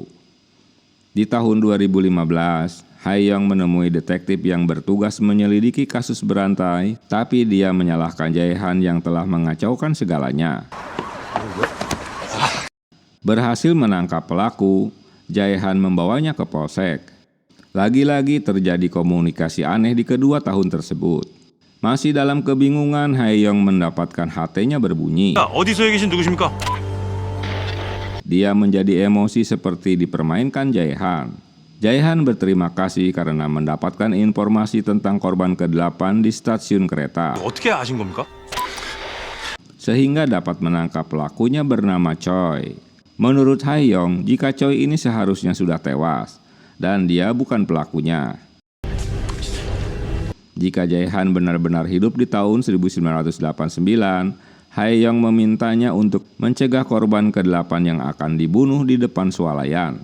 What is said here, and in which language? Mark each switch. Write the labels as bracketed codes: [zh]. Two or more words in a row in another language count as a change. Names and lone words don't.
[id] Di tahun 2015, Hae-young menemui detektif yang bertugas menyelidiki kasus berantai, tapi dia menyalahkan Jae-han yang telah mengacaukan segalanya. Berhasil menangkap pelaku, Jae-han membawanya ke polsek. Lagi-lagi terjadi komunikasi aneh di kedua tahun tersebut. Masih dalam kebingungan, Hae-young mendapatkan HT-nya berbunyi. [ko] 어디서 계신 누구십니까? [id] Dia menjadi emosi seperti dipermainkan Jae-han. Jae-han berterima kasih karena mendapatkan informasi tentang korban ke-8 di stasiun kereta, [ko] 어떻게 아신 겁니까? [id] sehingga dapat menangkap pelakunya bernama Choi. Menurut Hae-young, jika Choi ini seharusnya sudah tewas, dan dia bukan pelakunya. Jika Jae-han benar-benar hidup di tahun 1989, Hae-young memintanya untuk mencegah korban ke-8 yang akan dibunuh di depan swalayan.